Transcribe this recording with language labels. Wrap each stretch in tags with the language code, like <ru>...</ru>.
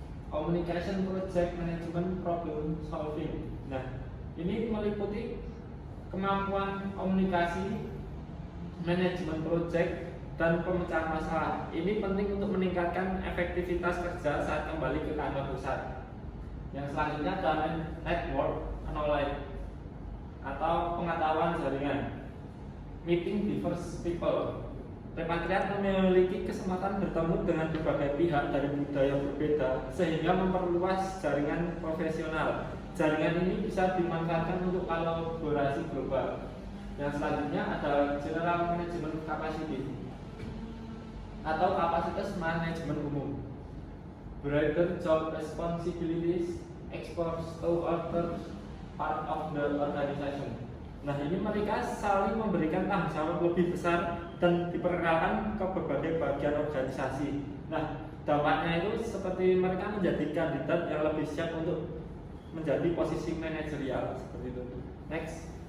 <en>Communication project management problem solving.</en> <id>Nah, ini meliputi kemampuan komunikasi, manajemen project, dan pemecah masalah. Ini penting untuk meningkatkan efektivitas kerja saat kembali ke kantor pusat. Yang selanjutnya ada</id> <en>network knowledge</en> <id>atau pengetahuan jaringan.</id> <en>Meeting diverse people.</en> <id>Repatriat memiliki kesempatan bertemu dengan berbagai pihak dari budaya berbeda sehingga memperluas jaringan profesional. Jaringan ini bisa dimanfaatkan untuk kolaborasi global. Yang selanjutnya ada</id> <en>general management capacity</en> <id>atau kapasitas manajemen umum.</id> <en>Broader job responsibilities exposed to other part of the organization.</en> <id>Nah, ini mereka saling memberikan tanggung jawab lebih besar dan diperkenalkan ke berbagai bagian organisasi. Nah, dampaknya itu seperti mereka menjadi kandidat yang lebih siap untuk menjadi posisi manajerial seperti itu. Next.</id>